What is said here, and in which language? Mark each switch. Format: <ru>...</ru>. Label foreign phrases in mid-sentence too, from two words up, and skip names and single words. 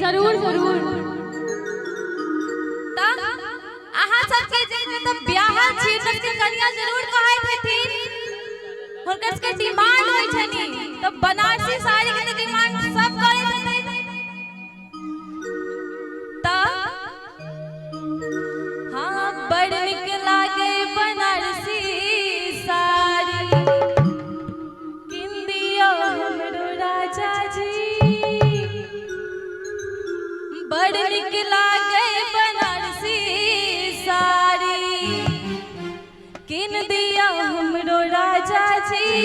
<mai>जरूर जरूर। त अहाँ सबके जे मतलब ब्याह छी सबके कन्या जरूर कहै छथिन हुनकर सबके डिमांड होइ छनी त बनारसी साड़ी के डिमांड सब करै छथिन त हाँ बड़ निक लागे बनारसी साड़ी किन दियो हमरो राजा जी। बड़ निक लागे बनारसी साड़ी किन दियो हमरो राजा जी।</mai>